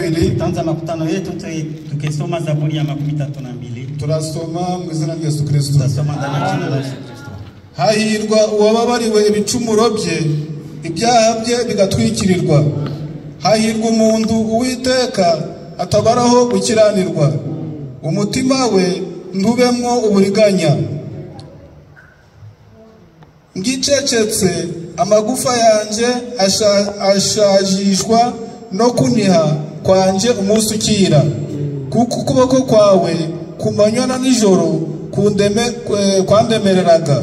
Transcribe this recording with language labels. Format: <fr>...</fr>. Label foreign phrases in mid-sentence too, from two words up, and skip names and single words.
<sw>32. Tutaanza makutano yetu tukisoma Zaburi ya 32.</sw> <rn>Turasoma mu izina rya Yesu Kristo.</rn> <sw>Tutasoma ndani ya jina la Yesu Kristo.</sw> <rn>Hahirwa uwababariwe ibicumuro bye, ibyaha bye bigatwikirirwa. Hahirwa umuntu Uwiteka atabaraho gukiranirwa, umutima we ntubemwo uburiganya. Ngicecetse amagufa yanje ashajishwa no kuniha kwanje umunsi ukira, kuko ukuboko kwawe kumanywa na nijoro kwandemereraga.</rn>